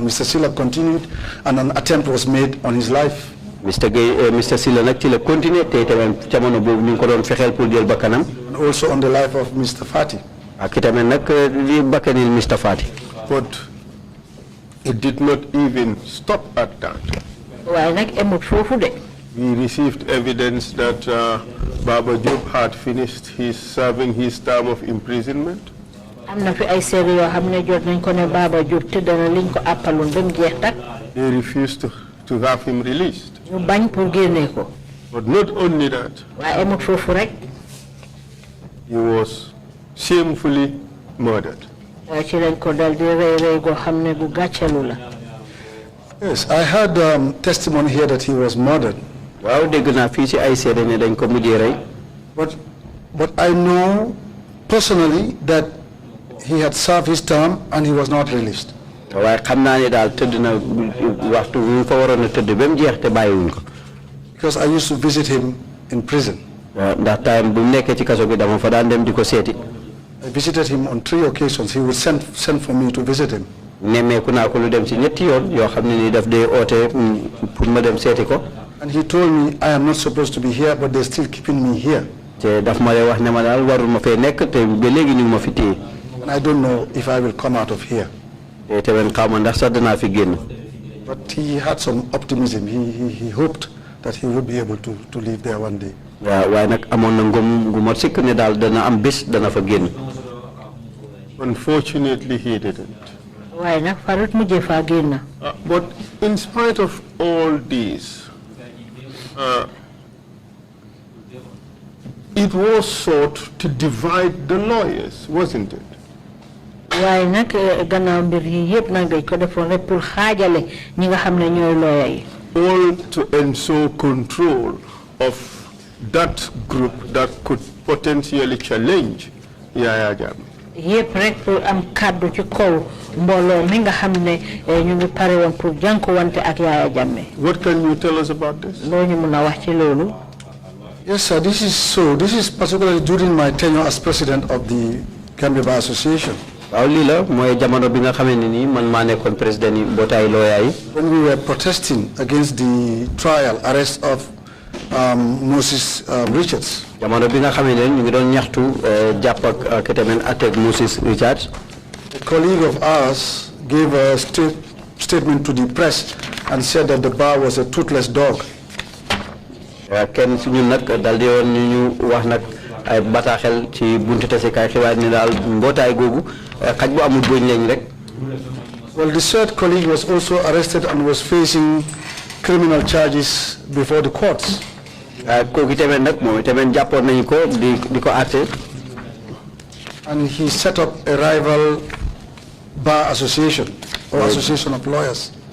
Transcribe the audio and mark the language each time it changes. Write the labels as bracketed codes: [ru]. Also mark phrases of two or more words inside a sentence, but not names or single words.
[en] Mr. Silla continued, and an attempt was made on his life. Mr. Gay, Mr. [wo] Silla nag ci la continuer te tamit jamono boobu ñu ngi ko doon fexeel pour jël bakkanam. [en] And also on the life of Mr. Fati. [wo] ak itamit nag li bakkanil Mr. Fati. [en] But it did not even stop at that. [wo] waaye nag emut foofu de. [en] We received evidence that Baba Diop had finished serving his term of imprisonment. [wo] am na fi ay seede yoo xam ne jot nañ ko ne Baba Diop tëdd na liñ ko àppaloon ba mu jeex tak. [en] They refused to have him released. [wo] ñu bañ pour génne ko. [en] But not only that. [wo] waaye emut foofu rek. [en] He was shamefully murdered. [wo] waaye ci lañ ko dal di rey goo xam ne gu gàccalu la. [en] Yes, I had testimony here that he was murdered. [wo] waaw dégg naa fii ci ay seede ne dañ ko mujjee rey. [en] But I know personally that he had served his term and he was not released. [wo] waaye xam naa ne daal tëdd na waxtu wi fa waroon a tëdd ba mu jeex te bàyyiwuñ ko. [en] Because I used to visit him in prison. [wo] ndax time bu nekkee ci kaso bi dama fa daan dem di ko seeti. [en] I visited him on 3 occasions. He would send for me to visit him. [wo] nemmeeku naa ko lu dem ci ñetti yoon yoo xam ne ni daf dee oote pour ma dem seeti ko. [en] And he told me I am not supposed to be here, but they're still keeping me here. [wo] te daf ma lay wax ne ma daal warul ma fee nekk te ba léegi ñu ngi ma fi téye. [en] And I don't know if I will come out of here. [wo] te tamit xaw ma ndax sax danaa fi génn. [en] But he had some optimism. He hoped that he would be able to live there one day. [wo] waaw waaye nag amoon na ngëm gu ma sikk ne daal dana am bés dana fa génn. [en] Unfortunately, he didn't. [wo] waaye nag farut mujjee faa génn. [en] But in spite of all this, it was sought to divide the lawyers, wasn't it? [wo] waaye nag gannaaw mbir yi yëpp nag dañ ko defoon rek pour xaajale ñi nga xam ne ñooy lawyer yi. [en] All to ensure control of that group that could potentially challenge Yaya Jammeh. [wo] yëpp rek pour am kàddu ci kaw mbooloo mi nga xam ne ñu ngi pare woon pour jànkuwante ak Yaya Jammeh. [en] What can you tell us about this? [wo] loo ñu mun a wax ci loolu. [en] Yes, sir. This is so. This is particularly during my tenure as president of the Gambia Bar Association. [wo] waaw lii la mooy jamono bi nga xamee ne nii man maa nekkoon président yi mbootaay lawyer yi. [en] When we were protesting against the arrest of Moses Richards. [wo] jamono bi nga xamee ne ñu ngi doon ñaxtu jàpp ak tamit attaque Moses Richards. [en] A colleague of ours gave a statement to the press and said that the bar was a toothless dog. [wo] kenn si ñun nag daal di woon ñu wax nag ay bataaxel ci buntu tasekaay xibaar ni daal mbootaay googu xaj bu amul bëñ lañ rek. [en] Well, the third colleague was also arrested and was facing criminal charges before the courts. And he set up a rival bar association or association of lawyers.